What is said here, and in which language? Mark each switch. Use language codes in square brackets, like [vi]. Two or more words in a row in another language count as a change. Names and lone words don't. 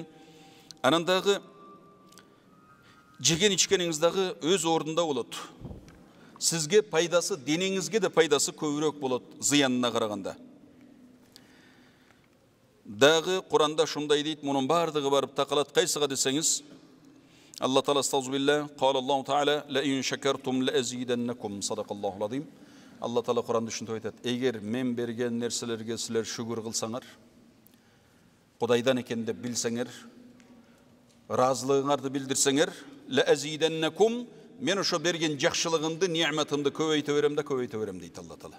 [ky] Анандагы жеген ичкениңиздагы өз ордунда болот. Сизге пайдасы, денеңизге де пайдасы көбүрөөк болот зыянына караганда. Дагы Куранда шундай дейт, мунун бардыгы барып такалат кайсыга десеңиз, Алла Таала астагфирулла, [ar] قال الله تعالى لئن شكرتم لأزيدنكم صدق الله العظيم. [ky] Алла Таала Куранда ушинтип айтат: эгер мен берген нерселерге силер шүгүр кылсаңар, Кудайдан экен деп билсеңер, разылыгыңарды билдирсеңер, [ar] لأزيدنكم, [ky] мен ошо берген жакшылыгымды, ниъматымды көбөйтө берем дейт Алла Таала.